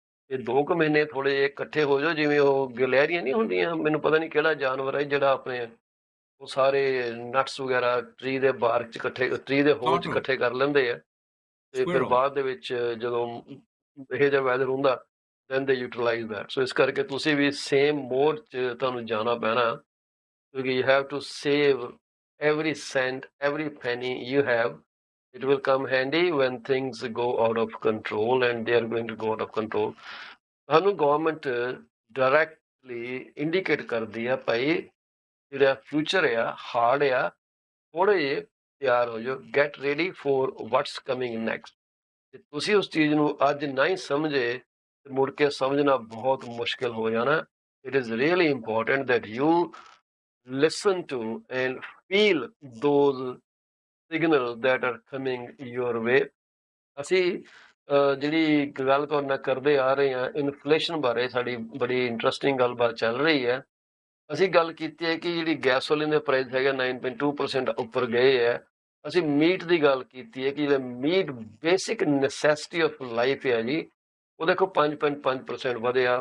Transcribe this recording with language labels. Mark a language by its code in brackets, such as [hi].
[pa] ਇਹ 2 ਕੁ ਮਹੀਨੇ ਥੋੜੇ ਜਿਹੇ ਇਕੱਠੇ ਹੋ ਜਾਓ, ਜਿਵੇਂ ਉਹ ਗਲਹਿਰੀਆਂ ਨਹੀਂ ਹੁੰਦੀਆਂ, ਮੈਨੂੰ ਪਤਾ ਨਹੀਂ ਕਿਹੜਾ ਜਾਨਵਰ ਹੈ ਜਿਹੜਾ ਆਪਣੇ ਉਹ ਸਾਰੇ ਨਟਸ ਵਗੈਰਾ ਟਰੀ ਦੇ ਬਾਰਕ 'ਚ ਇਕੱਠੇ, ਟਰੀ ਦੇ ਹੋਲ 'ਚ [en] Turtle, [pa] ਇਕੱਠੇ ਕਰ ਲੈਂਦੇ ਆ ਤੇ ਫਿਰ [en] squirrel. [pa] ਬਾਅਦ ਦੇ ਵਿੱਚ ਜਦੋਂ ਇਹੋ ਜਿਹਾ ਵੈਦਰ ਹੁੰਦਾ [en] Then they utilize that. [pa] ਸੋ ਇਸ ਕਰਕੇ ਤੁਸੀਂ ਵੀ ਸੇਮ ਮੋਡ 'ਚ ਤੁਹਾਨੂੰ ਜਾਣਾ ਪੈਣਾ, ਕਿਉਂਕਿ [en] You have to save every cent, every penny you have. It will come handy when things go out of control, and they are going to go out of control. [pa] ਸਾਨੂੰ government directly indicate ਕਰਦੀ ਆ ਭਾਈ ਜਿਹੜਾ future ਆ hard ਆ, ਥੋੜੇ ਜਿਹੇ ਤਿਆਰ ਹੋ ਜਾਓ, [en] Get ready for what's coming next. [pa] ਤੇ ਤੁਸੀਂ ਉਸ ਚੀਜ਼ ਨੂੰ ਅੱਜ ਨਹੀਂ ਸਮਝੇ ਤੇ ਮੁੜ ਕੇ ਸਮਝਣਾ ਬਹੁਤ ਮੁਸ਼ਕਿਲ ਹੋ ਜਾਣਾ। [en] It is really important that you listen to and feel those signals that are coming your way. [pa] ਅਸੀਂ ਜਿਹੜੀ ਗੱਲ ਤੁਹਾਡੇ ਨਾਲ ਕਰਦੇ ਆ ਰਹੇ ਹਾਂ ਇਨਫਲੇਸ਼ਨ ਬਾਰੇ, ਸਾਡੀ ਬੜੀ ਇੰਟਰਸਟਿੰਗ ਗੱਲਬਾਤ ਚੱਲ ਰਹੀ ਹੈ। ਅਸੀਂ ਗੱਲ ਕੀਤੀ ਹੈ ਕਿ ਜਿਹੜੀ ਗੈਸੋਲੀਨ ਦੇ ਪ੍ਰਾਈਸ ਹੈਗਾ 9.2% ਉੱਪਰ ਗਏ ਹੈ। ਅਸੀਂ ਮੀਟ ਦੀ ਗੱਲ ਕੀਤੀ ਹੈ ਕਿ ਜਿਹੜਾ meat basic necessity of life ਹੈ ਜੀ, ਉਹ ਦੇਖੋ 5.5% ਵਧਿਆ।